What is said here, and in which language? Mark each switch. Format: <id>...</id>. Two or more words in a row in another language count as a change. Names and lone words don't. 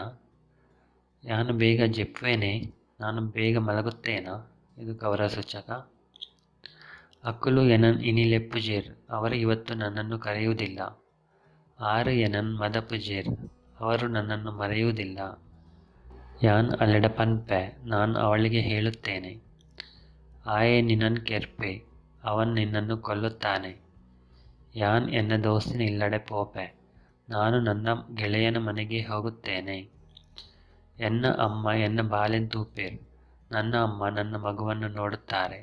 <tcy>ಯಾನು ಬೇಗ ಜಿಪ್ವೆನೆ?</tcy> <kn>ನಾನು ಬೇಗ ಮಲಗುತ್ತೇನಾ? ಇದು ಗೌರವ ಸೂಚಕ.</kn> <tcy>ಅಕ್ಕುಲು ಎನನ್ ಇನಿಲೆಪ್ಪುಜೇರ್,</tcy> <kn>ಅವರು ಇವತ್ತು ನನ್ನನ್ನು ಕರೆಯುವುದಿಲ್ಲ.</kn> <tcy>ಆರು ಎನನ್ ಮದಪುಜೇರ್,</tcy> <kn>ಅವರು ನನ್ನನ್ನು ಮರೆಯುವುದಿಲ್ಲ.</kn> <tcy>ಯಾನ್ ಅಲೆಡ ಪನ್ಪೆ,</tcy> <kn>ನಾನು ಅವಳಿಗೆ ಹೇಳುತ್ತೇನೆ.</kn> <tcy>ಆಯೆ ನಿನ್ನನ್ ಕೆರ್ಪೆ,</tcy> <kn>ಅವನ್ ನಿನ್ನನ್ನು ಕೊಲ್ಲುತ್ತಾನೆ.</kn> <tcy>ಯಾನ್ ಎನ್ನ ದೋಸ್ತಿನ ಇಲ್ಲಡೆ ಪೋಪೆ,</tcy> <kn>ನಾನು ನನ್ನ ಗೆಳೆಯನ ಮನೆಗೆ ಹೋಗುತ್ತೇನೆ.</kn> <tcy>ಎನ್ನ ಅಮ್ಮ ಎನ್ನ ಬಾಲೆನ್ ತೂಪೇರ್,</tcy> <kn>ನನ್ನ ಅಮ್ಮ ನನ್ನ ಮಗುವನ್ನು ನೋಡುತ್ತಾರೆ.</kn>